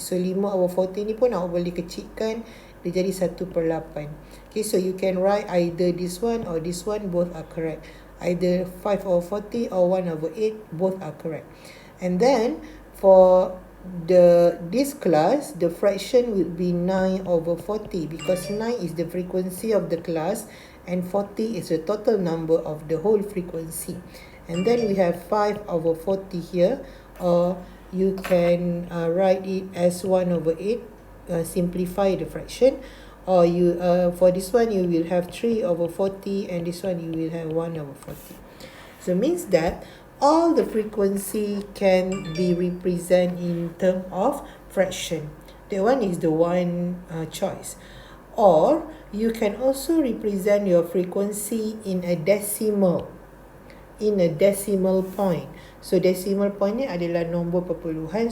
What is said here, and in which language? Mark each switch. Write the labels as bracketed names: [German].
[Malay] So 5/40 ni pun awak boleh kecilkan, dia jadi 1/8. [English] Okay, so you can write either this one or this one, both are correct. Either 5/40 or 1/8, both are correct. And then for this class, the fraction will be 9/40, because 9 is the frequency of the class and 40 is the total number of the whole frequency. And then we have 5/40 here, or you can write it as 1/8, simplify the fraction, or you for this one you will have 3/40, and this one you will have 1/40. So means that all the frequency can be represented in terms of fraction. That one is the one choice. Or you can also represent your frequency in a decimal point. [Malay] So decimal point ni adalah nombor perpuluhan.